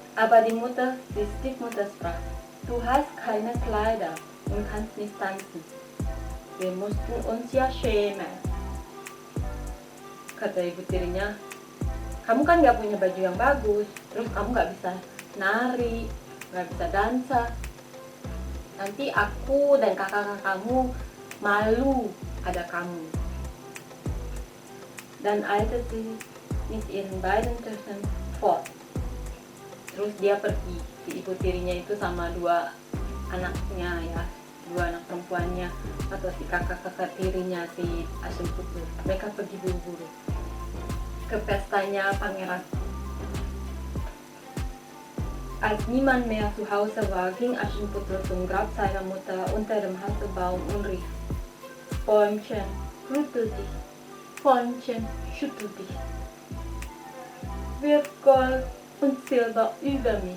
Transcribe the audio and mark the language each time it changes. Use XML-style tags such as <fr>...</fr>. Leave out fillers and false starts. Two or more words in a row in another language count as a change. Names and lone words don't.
<de>Aber die Mutter, die Stiefmutter sprach, du hast keine Kleider und kannst nicht tanzen. Wir mussten uns ja schämen.</de> <id>Kata ibu tirinya, kamu kan gak punya baju yang bagus, terus kamu gak bisa nari, gak bisa dansa. Nanti aku dan kakak-kakak kamu malu ada kamu.</id> <de>Dan eilte sie mit ihren beiden Töchtern fort.</de> <id>Terus dia pergi, si ibu tirinya itu sama dua anaknya ya, dua anak perempuannya atau si kakak-kakak tirinya si Aschenputtel. Mereka pergi buru-buru ke pestanya pangeran.</id> <de>Als niemand mehr zu Hause war, ging Aschenputtel zum Grab seiner Mutter unter dem Haselbaum und rief: Bäumchen, rüttel dich, Bäumchen, schüttel dich, wirf Gold und Silber über mich.</de>